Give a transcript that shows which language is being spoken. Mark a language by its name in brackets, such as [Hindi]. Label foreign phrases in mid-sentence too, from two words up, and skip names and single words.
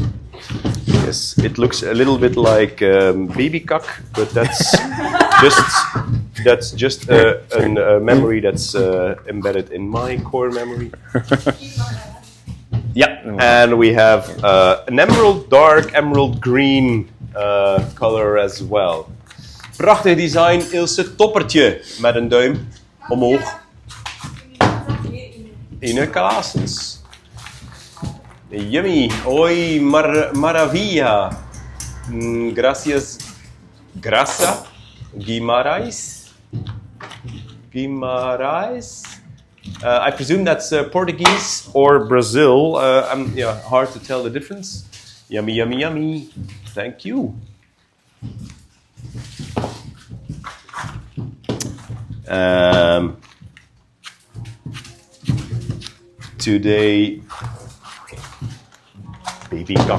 [English] Yes, it looks a little bit like baby cock, but that's just a memory that's embedded in my core memory. Yeah, and we have an dark emerald green color as well. [Dutch] Prachtig design, Ilse, toppertje met een duim omhoog. [English] Ine Klaasens. Yummy, [Spanish] hoy maravilla. Gracias, grasa, Guimarães. [English] I presume that's Portuguese or Brazil. Hard to tell the difference. Yummy, yummy, yummy. Thank you. Today, baby cock.